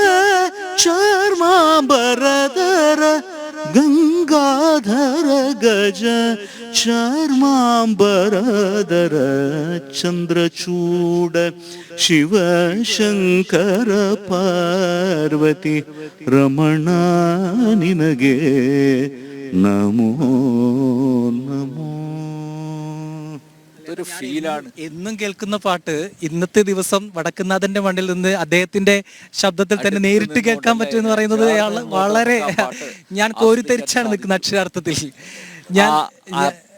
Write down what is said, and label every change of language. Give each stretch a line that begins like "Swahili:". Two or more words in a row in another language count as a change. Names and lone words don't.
Kannada: ಚರ್ಮಾಂಬರಧರ ಗಂಗಾಧರ ಗಜ ಚರ್ಮಾಂಬರಧರ ಚಂದ್ರಚೂಡ ಶಿವಶಂಕರ ಪಾರ್ವತಿ ರಮಣ ನಿನಗೆ ನಮೋ ನಮೋ.
Malayalam: ഒരു ഫീലാണ് എന്നും കേൾക്കുന്ന പാട്ട്. ഇന്നത്തെ ദിവസം വടക്കുന്നാഥന്റെ മണ്ണിൽ നിന്ന് അദ്ദേഹത്തിന്റെ ശബ്ദത്തിൽ തന്നെ നേരിട്ട് കേൾക്കാൻ പറ്റുമെന്ന് പറയുന്നത് അയാൾ വളരെ, ഞാൻ കോരിത്തരിച്ചാണ് നിൽക്കുന്ന അക്ഷരാർത്ഥത്തിൽ.